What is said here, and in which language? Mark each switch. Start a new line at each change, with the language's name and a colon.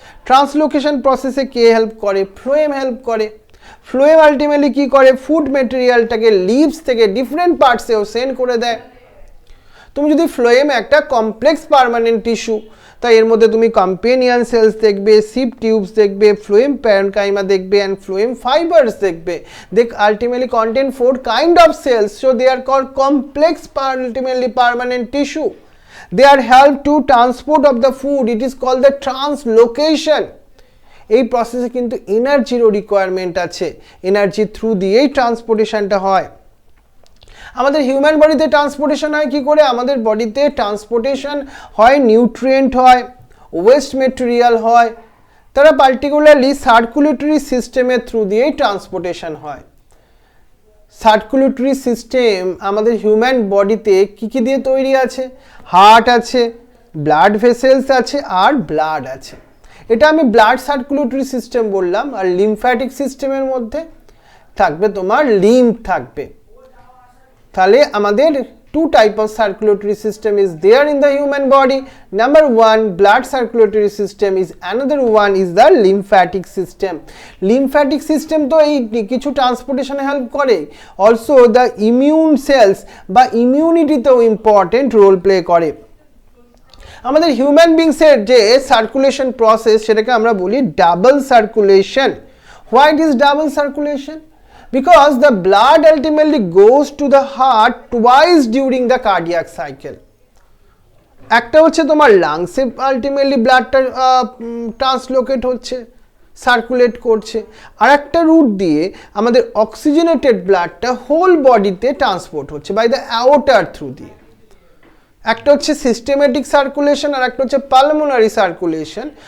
Bangla: Translocation প্রসেসে কে help করে? Phloem help করে। ফ্লোয়েম আলটিমেটলি কি করে? ফুড মেটেরিয়ালটাকে লিভস থেকে ডিফারেন্ট পার্টসেও সেন্ড করে দেয়। তুমি যদি ফ্লোয়েম একটা কমপ্লেক্স পার্মানেন্ট টিস্যু, তাই এর মধ্যে তুমি কম্পেনিয়ন সেলস দেখবে, সিপ টিউবস দেখবে, ফ্লোয়েম প্যারেনকাইমা দেখবে and ফ্লোয়েম ফাইবার্স দেখবে.
English: They ultimately contain 4 kind of cells, so they are called complex ultimately permanent tissue. They are help to transport of the food. It is called the translocation.
Bangla: এই প্রসেসে কিন্তু এনার্জিরও requirement আছে, energy through দিয়েই ট্রান্সপোর্টেশনটা হয়. আমাদের human বডিতে transportation হয় কি করে? আমাদের বডিতে ট্রান্সপোর্টেশন হয় নিউট্রিয়েন্ট হয়, ওয়েস্ট মেটেরিয়াল হয়, তারা পার্টিকুলারলি সার্কুলেটরি সিস্টেমের থ্রু দিয়েই ট্রান্সপোর্টেশন হয়. সার্কুলেটরি সিস্টেম আমাদের হিউম্যান বডিতে কি কি দিয়ে তৈরি আছে? হার্ট আছে, ব্লাড ভেসেলস আছে আর ব্লাড আছে. এটা আমি ব্লাড সার্কুলেটরি সিস্টেম বললাম. আর লিম্ফ্যাটিক সিস্টেমের মধ্যে থাকবে তোমার লিম্ফ থাকবে. তাহলে আমাদের
English: two type of circulatory system is there in the human body. Number one, blood circulatory system is, another one is the lymphatic system.
Bangla: Lymphatic system তো এই কিছু ট্রান্সপোর্টেশনে হেল্প করে, অলসো
English: the immune cells
Bangla: বা ইমিউনিটিতেও important role play করে. আমাদের human বিংসের যে circulation process সেটাকে আমরা বলি double circulation.
English: Why it is double circulation? Because the blood ultimately goes to the heart twice during the cardiac cycle.
Bangla: একটা হচ্ছে তোমার লাংসে আলটিমেটলি ব্লাডটা ট্রান্সলোকেট হচ্ছে, সার্কুলেট করছে, আর একটা রুট দিয়ে আমাদের অক্সিজেনেটেড ব্লাডটা হোল বডিতে ট্রান্সপোর্ট হচ্ছে বাই দ্য অ্যাওর্টার থ্রু দিয়ে. একটা হচ্ছে সিস্টেমেটিক সার্কুলেশন আর একটা হচ্ছে পালমোনারি সার্কুলেশন.